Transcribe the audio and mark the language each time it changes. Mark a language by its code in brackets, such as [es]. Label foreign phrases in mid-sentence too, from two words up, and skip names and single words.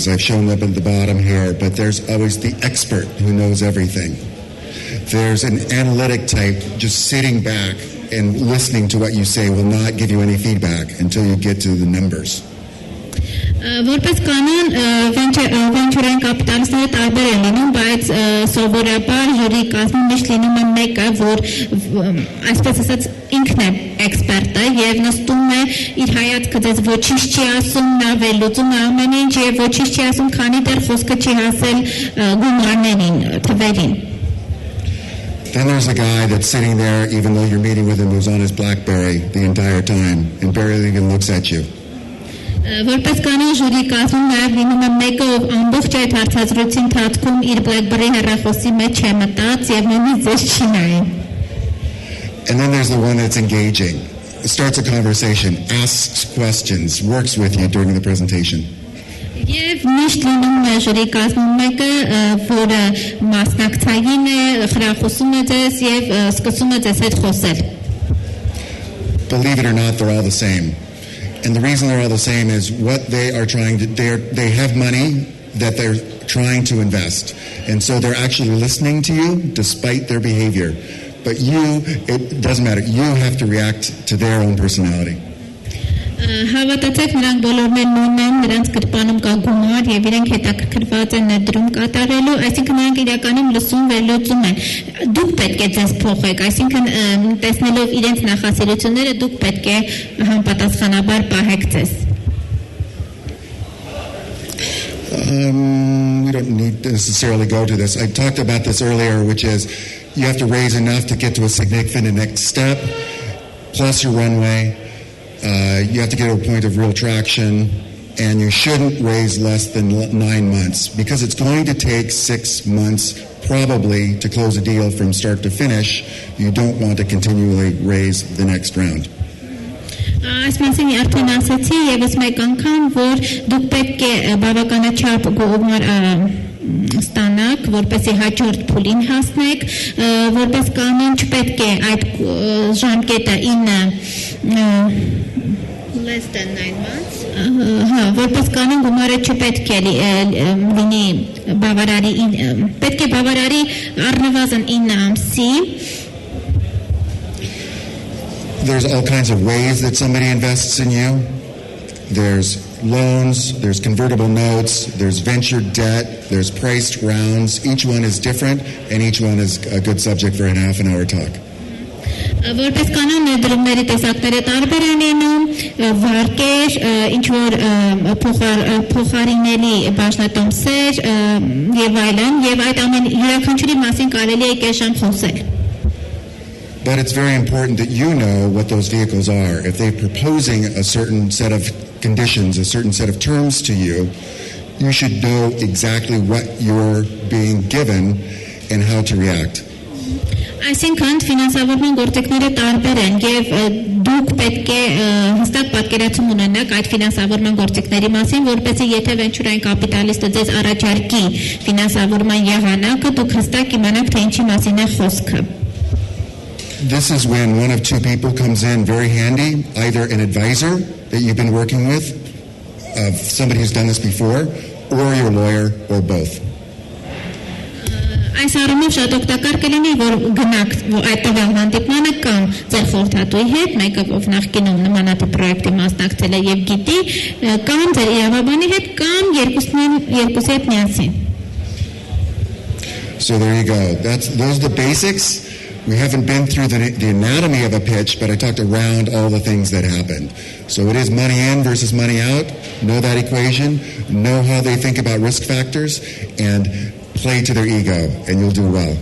[en] I've shown up at the bottom here, but there's always the expert who knows everything. There's an analytic type just sitting back and listening to what you say will not give you any feedback until you get to the numbers. [hy] Որպես կանոն վենչուրային կապիտալիստները տարբեր են լինում, բայց սովորաբար ժյուրի կազմում միշտ լինում է մեկը, որ այսպես ասած ինքն է էքսպերտը եւ նստում է իր հայացքը ձեզ ոչինչ չի ասում, նա վերլուծում է ամեն ինչ եւ ոչինչ չի ասում, քանի դեռ խոսքը չի հասել գումարներին, թվերին. [en] Then there's a guy that's sitting there, even though you're meeting with him, who's on his BlackBerry the entire time and barely even looks at you. [hy] Որպես կանոն ժյուրի կազմում նաև լինում է մեկը, ով ամբողջ այդ հարցազրույցի ընթացքում իր BlackBerry հեռախոսի մեջ է մտած եւ նույնիսկ ձեզ չի նայում. [en] And then there's the one that's engaging. Starts a conversation, asks questions, works with you during the presentation. [hy] Եվ միշտ լինում է ժյուրի կազմում մեկը, որը մասնակցային է, խրախուսում է ձեզ եւ սկսում է ձեզ հետ խոսել. [en] Believe it or not, they're all the same. And the reason they're all the same is what they are trying to, they have money that they're trying to invest. And so they're actually listening to you despite their behavior. But it doesn't matter. You have to react to their own personality. [hy] Հավատացեք, նրանք բոլորն են նույնն են, նրանց գրպանում կա գումար եւ իրենք հետաքրքրված են ներդրում կատարելու, այսինքն նրանք իրականում լսում վերլուծում են. Դուք պետք է ձեզ փոխեք, այսինքն տեսնելով իրենց նախասիրությունները դուք պետք է համապատասխանաբար պահեք ձեզ. [en] We don't need to necessarily go to this. I talked about this earlier, which is you have to raise enough to get to a significant next step, plus your runway. You have to get to a point of real traction, and you shouldn't raise less than 9 months because it's going to take 6 months probably to close a deal from start to finish. You don't want to continually raise the next round. [hy] Այս մասին արդեն ասացի եւս մեկ անգամ, որ դուք պետք է բավականաչափ գումար ստանաք, որպեսզի հաջորդ փուլին հասնեք, որպես կանոն չպետք է այդ ժամկետը 9 [en] less than 9 months. [hy] Հա, որպես կանոն գումարը չպետք է լինի բավարարի, պետք է բավարարի առնվազն 9 ամսի [en] There's all kinds of ways that somebody invests in you. There's loans, there's convertible notes, there's venture debt, there's priced rounds. Each one is different, and each one is a good subject for an half-an-hour talk. [hy] Որպես կանոն ներդրումների տեսակները տարբեր են լինում, վարկեր, ինչ-որ փոխարինելի բաժնետոմսեր եւ այլն, եւ այդ ամեն յուրաքանչյուրի մասին կարելի է կես ժամ խոսել. [en] But it's very important that you know what those vehicles are. If they're proposing a certain set of conditions, a certain set of terms to you, you should know exactly what you're being given and how to react. [hy] Այսինքն ֆինանսավորման գործիքները տարբեր են եւ դուք պետք է հստակ պատկերացում ունենաք այդ ֆինանսավորման գործիքների մասին, որպեսզի եթե վենչուրային կապիտալիստը ձեզ առաջարկի ֆինանսավորման եղանակը, դուք հստակ իմանաք թե ինչի մասին է խոսքը. [en] This is when one of two people comes in very handy, either an advisor that you've been working with, somebody who's done this before, or your lawyer, or both. [hy] Այս առումով շատ օգտակար կլինի, որ գնաք այդ տվյալ հանդիպմանը կամ ձեր խորհրդատուի հետ, մեկը ով նախկինում նմանատիպ պրոյեկտի մասնակցել է եւ գիտի, կամ ձեր իրավաբանի հետ, կամ երկուսի հետ միասին. [en] So there you go. Those are the basics. We haven't been through the anatomy of a pitch, but I talked around all the things that happened. So it is money in versus money out. Know that equation. Know how they think about risk factors, and play to their ego, and you'll do well.